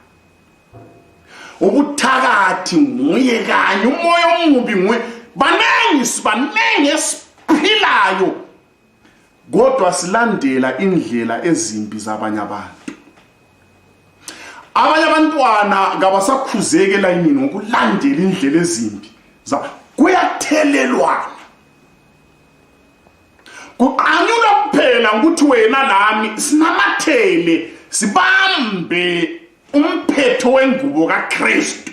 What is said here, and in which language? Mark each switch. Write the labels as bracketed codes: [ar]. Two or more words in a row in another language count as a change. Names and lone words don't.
[nd] Ubuthakathi nguye kanye, umoya omubi nguye. Banengi esiphilayo kodwa silandela indlela ezimbi zabanye abantu. Abanye abantwana kabasakhuzeke elayinini ngokulandela indlela ezimbi. Kuyathelelwana. Kuqanyulwa kuphela ukuthi wena nami sinamathele sibambe umphetho wengubo kaKristu.